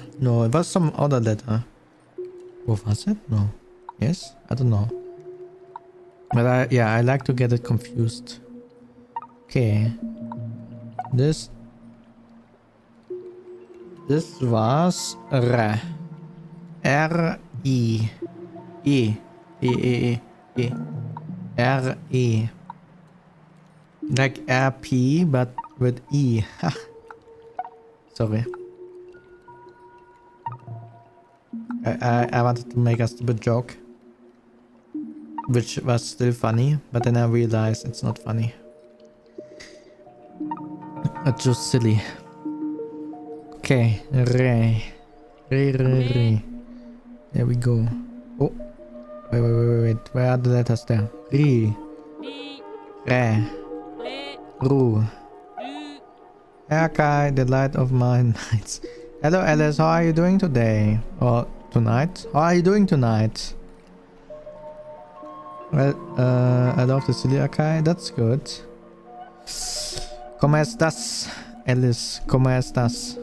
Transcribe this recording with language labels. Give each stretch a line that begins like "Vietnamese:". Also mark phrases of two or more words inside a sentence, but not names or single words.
English: No, it was some other letter. What was it? No. Yes? I don't know. But I like to get it confused. Okay. This was Re. R-I. E. E. R-E. Like R-P, but with E. Sorry. I wanted to make a stupid joke. Which was still funny, but then I realized it's not funny. It's just silly. Okay. Re. Re. There we go. Oh. Wait. Where are the letters there? Ri. Re. Ru. Akai, the light of my nights. Hello Alice, how are you doing today? Or tonight? How are you doing tonight? Well, I love the silly Akai. That's good.
Spanish: ¿Cómo estás? Alice, ¿cómo estás?